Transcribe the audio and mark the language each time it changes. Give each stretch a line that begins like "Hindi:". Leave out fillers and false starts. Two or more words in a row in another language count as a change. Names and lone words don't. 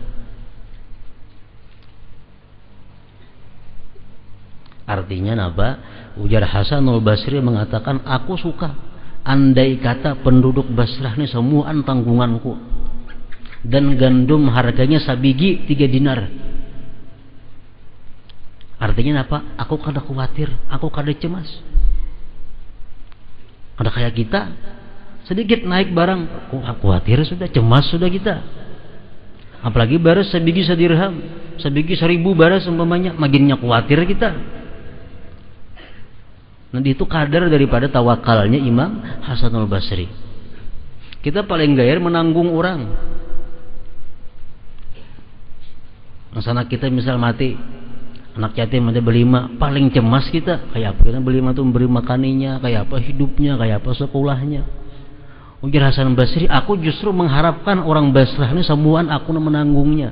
Indonesian: Artinya apa? Ujar Hasanul Basri mengatakan, aku suka andai kata penduduk Basrah ini semua tanggunganku dan gandum harganya sabiji 3 dinar. Artinya apa?
Banjar: Aku kada khawatir, aku kada cemas. Kada kayak kita, sedikit naik barang, aku khawatir sudah, cemas sudah kita. Apalagi baras sabigi sadirham, sabigi 1000 baras umpamanya, makinnya khawatir kita.
Indonesian: Nanti itu kadar daripada tawakalnya Imam Hasanul Basri.
Banjar: Kita paling gayar menanggung orang.
Indonesian: Misalnya kita misal mati, anak yatim ada berlima, paling cemas kita kayak apa?
Banjar: Karena berlima tuh memberi makaninya, kayak apa hidupnya, kayak apa sekolahnya. Ujar Hasan Basri, aku justru mengharapkan orang Basrah ini semuaan aku menanggungnya.